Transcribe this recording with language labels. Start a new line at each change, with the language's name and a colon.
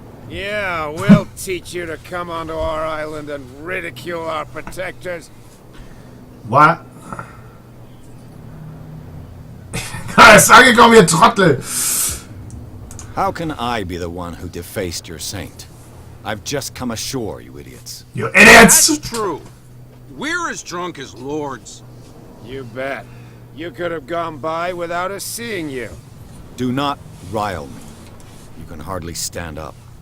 English: Yeah, we'll teach you to come onto our island and ridicule our protectors. What?
German: Er ist angekommen, ihr Trottel!
English: How can I be the one who defaced your saint? I've just come ashore, you idiots. You idiots! That's true. We're as drunk as lords. You bet. You could have gone by without us seeing you. Do not rile me. You can hardly stand up.